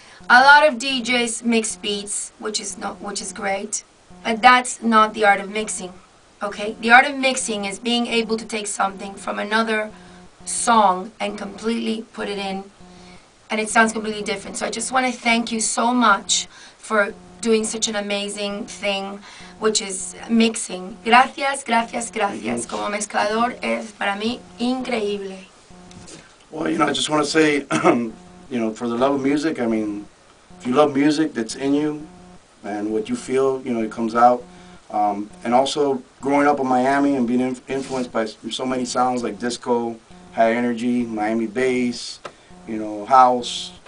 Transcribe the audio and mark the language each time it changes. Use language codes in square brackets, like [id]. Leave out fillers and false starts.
[en] A lot of DJs mix beats, which is great, but that's not the art of mixing, okay? The art of mixing is being able to take something from another song and completely put it in, and it sounds completely different. So I just want to thank you so much for doing such an amazing thing, which is mixing. [es] Gracias, gracias, gracias. Como mezclador es para mí increíble. [en] Well, I just want to say, for the love of music, I mean, if you love music that's in you and what you feel, it comes out. And also growing up in Miami and being influenced by so many sounds like disco, high energy, Miami bass, house.